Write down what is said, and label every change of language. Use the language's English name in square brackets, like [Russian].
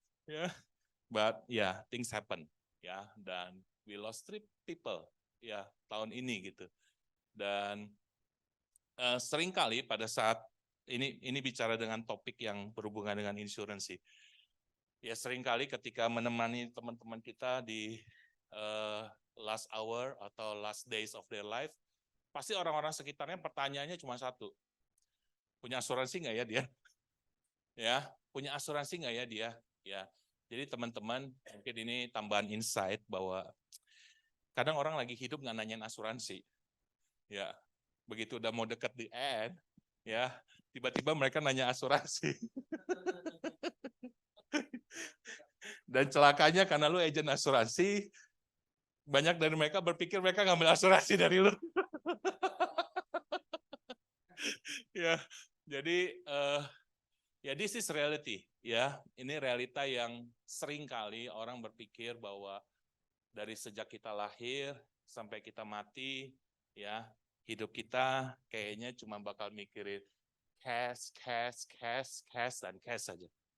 [English] Ya, but yeah, things happen. [Indonesian] Ya, dan [English] we lost 3 people [Indonesian] ya tahun ini gitu. Dan seringkali pada saat ini bicara dengan topik yang berhubungan dengan insuransi. Ya seringkali ketika menemani teman-teman kita di [English] last hour [Indonesian] atau [English] last days of their life, [Indonesian] pasti orang-orang sekitarnya pertanyaannya cuma satu. Punya asuransi nggak ya dia? Ya, punya asuransi nggak ya dia? Ya. Jadi teman-teman, mungkin ini tambahan insight bahwa kadang orang lagi hidup nggak nanyain asuransi. Ya, begitu udah mau deket di end, ya, tiba-tiba mereka nanya asuransi. Dan celakanya karena lu agent asuransi, banyak dari mereka berpikir mereka ngambil asuransi dari lu. Ya, jadi ya [English] this is reality. [Indonesian] Ya, ini realita yang sering kali orang berpikir bahwa dari sejak kita lahir sampai kita mati, ya hidup kita kayaknya cuma bakal mikirin cash, dan cash saja.